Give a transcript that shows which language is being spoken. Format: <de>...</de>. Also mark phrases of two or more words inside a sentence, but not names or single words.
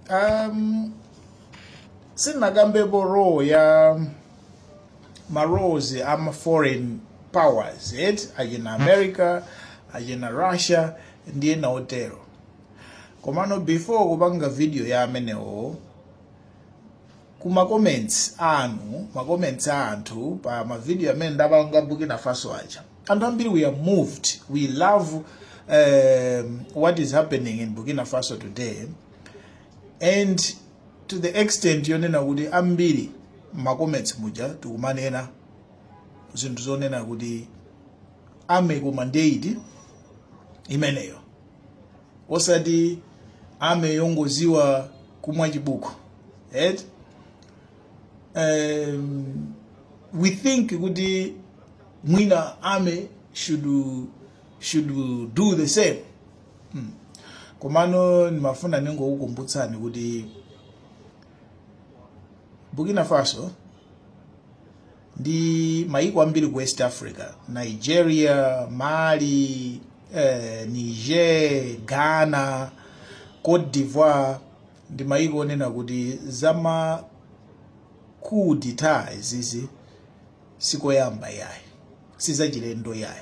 <ny>Sinagambepo role ya marozi ama</ny> <en>foreign powers,</en> <ny>ajina America, ajina Russia, ndiye na hotelo. Komano before kubanga video ya amenewo, kuma comments antu pa ma video ya mene ndabanga Burkina Faso aja.</ny> <en>And ambiri we are moved. We love what is happening in Burkina Faso today. And to the extent</en> <ny>yonena kuti ambiri ma comments muja tukumanena zinthu zonena kuti ame ku mandate imeneyo osati ame yongoziwa kumwa chibuko.</ny> <en>We think</en> <ny>kuti mwina ame</ny> <en>should do the same.</en> <ny>Komano nimafuna ningo kukumbutsani kuti Burkina Faso ndi maiko ambiri ku West Africa, Nigeria, Mali, Niger, Ghana, Cote d'Ivoire, ndi maiko onena kuti zama</ny> <fr>coup d'etat</fr> <ny>izizi sikoyamba yayi, sizachilendo yayi.</ny>